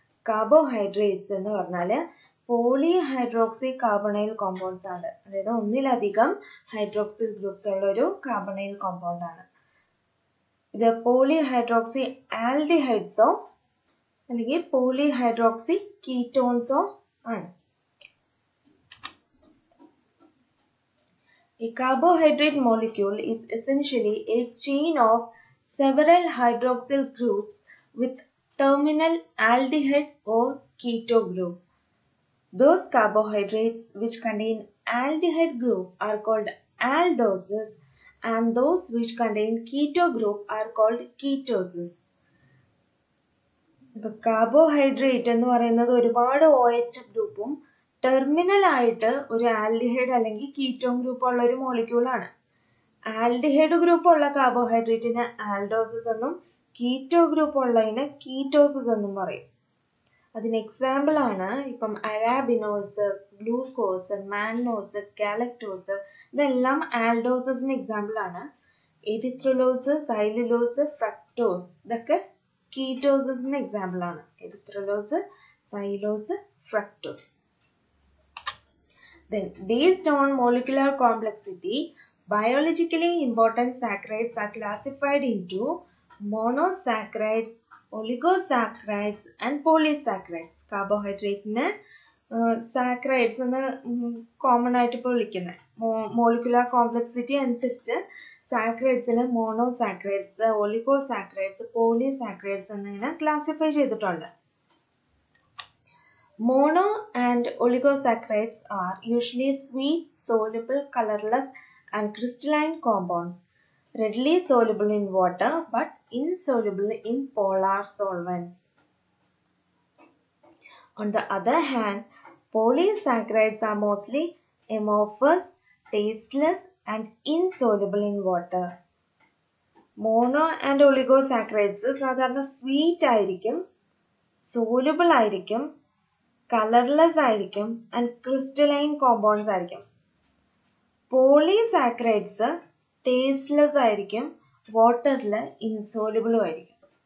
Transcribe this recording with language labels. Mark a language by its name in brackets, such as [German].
[Malayalam] Carbohydrates എന്ന് പറഞ്ഞാൽ polyhydroxycarbonyl compounds ആണ്. അതായത് ഒന്നിലധികം ഹൈഡ്രോക്സിൽ ഗ്രൂപ്പ്സ് ഉള്ള ഒരു കാർബണൈൽ കോമ്പൗണ്ട് ആണ്. ഇത് പോളിഹൈഡ്രോക്സി ആൽഡിഹൈഡ്സോ അല്ലെങ്കിൽ പോളിഹൈഡ്രോക്സി കീറ്റോൺസോ ആണ്. [English] A carbohydrate molecule is essentially a chain of several hydroxyl groups with terminal aldehyde or keto group. Those carbohydrates which contain aldehyde group are called aldoses and those which contain keto group are called ketoses. [Malayalam] ഇപ്പോൾ carbohydrate എന്ന് പറയുന്നത് ഒരുപാട് OH ഗ്രൂപ്പും terminal ആയിട്ട് ഒരു aldehyde അല്ലെങ്കിൽ ketone group ഉള്ള ഒരു മോളിക്യൂളാണ്. ആൽഡിഹൈഡ് ഗ്രൂപ്പ് ഉള്ള കാർബോഹൈഡ്രേറ്റിന് ആൽഡോസസ് എന്നും കീറ്റോ ഗ്രൂപ്പ് ഉള്ളതിന് കീറ്റോസസ് എന്നും പറയും. അതിന് എക്സാമ്പിൾ ആണ് ഇപ്പം അരാബിനോസ്, ഗ്ലൂക്കോസ്, മാന്നോസ്, ഗാലക്ടോസ്, ഇതെല്ലാം ആൽഡോസസിന് എക്സാമ്പിൾ ആണ്. എരിത്രോലോസ്, സൈലുലോസ്, ഫ്രക്ടോസ് ഇതൊക്കെ കീറ്റോസസിന് എക്സാമ്പിൾ ആണ്. എരിത്രോലോസ്, xylose, fructose. [English] Then, based on molecular complexity, biologically important saccharides are classified into monosaccharides, oligosaccharides and polysaccharides. [Malayalam] Carbohydrate ne saccharides എന്ന് കോമൺ ആയിട്ട് ഇപ്പോൾ വിളിക്കുന്നത്. മോളിക്കുലർ കോംപ്ലക്സിറ്റി അനുസരിച്ച് സാക്രൈഡ്സിന് മോണോസാക്രൈഡ്സ്, ഒലിഗോസാക്രൈഡ്സ്, പോളിസാക്രൈഡ്സ് എന്നിങ്ങനെ ക്ലാസിഫൈ ചെയ്തിട്ടുണ്ട്. [English] Mono and oligosaccharides are usually sweet, soluble, colorless and crystalline compounds, readily soluble in water but insoluble in polar solvents. On the other hand, polysaccharides are mostly amorphous, tasteless and insoluble in water. [Malayalam] Mono and oligosaccharides സാധാരണ sweet ആയിരിക്കും, soluble ആയിരിക്കും, colourless ആയിരിക്കും and crystalline compounds ആയിരിക്കും. Polysaccharides tasteless ആയിരിക്കും, വാട്ടറിൽ ഇൻസോലുബിളും ആയിരിക്കും.